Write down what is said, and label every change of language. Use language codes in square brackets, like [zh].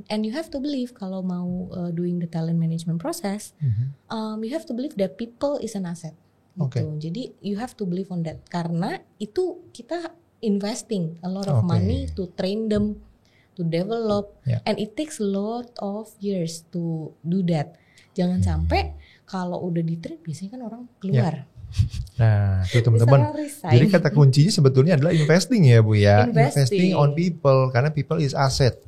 [en] And you have to believe [id] kalau mau [en] doing the talent management process, you have to believe that people is an asset. [id] Gitu. Jadi [en] you have to believe on that. [id] Karena itu kita [en] investing a lot of money to train them, to develop, and it takes a lot of years to do that. [id] Jangan sampai kalau udah di-train biasanya kan orang keluar. Nah, itu teman-teman. Jadi kata kuncinya sebetulnya adalah investing ya Bu ya. [en] Investing on people, [id] karena [en] people is asset.